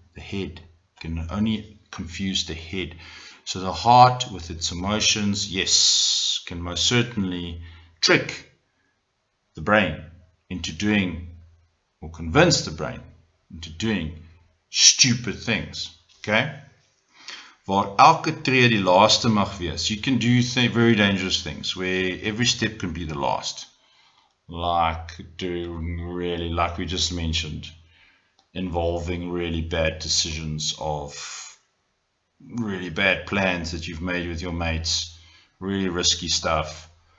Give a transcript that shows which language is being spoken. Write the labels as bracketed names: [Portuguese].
[English] The head can only confuse the head. So the heart with its emotions, yes, can most certainly trick the brain into doing, or convince the brain into doing stupid things. Okay? [Afrikaans] Waar elke tree die laaste mag wees. [English] You can do very dangerous things where every step can be the last. Like doing really, like we just mentioned, involving really bad decisions of really bad plans that you've made with your mates, really risky stuff.